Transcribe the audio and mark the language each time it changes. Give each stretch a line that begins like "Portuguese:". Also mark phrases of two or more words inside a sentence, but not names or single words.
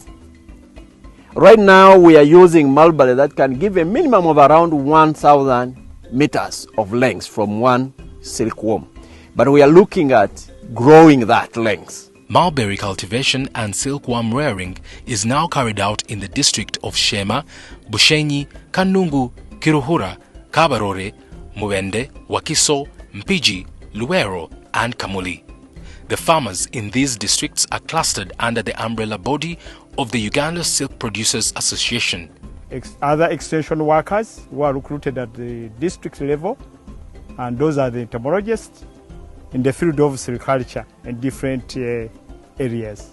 English: Right now we are using mulberry that can give a minimum of around 1,000 meters of length from one silkworm. But we are looking at growing that length. Mulberry cultivation and silkworm rearing is now carried out in the district of Shema, Bushenyi, Kanungu, Kiruhura, Kabarore, Muwende, Wakiso, Mpiji, Luero, and Kamuli. The farmers in these districts are clustered under the umbrella body of the Uganda Silk Producers Association. other extension workers who are recruited at the district level, and those are the entomologists in the field of silviculture in different areas.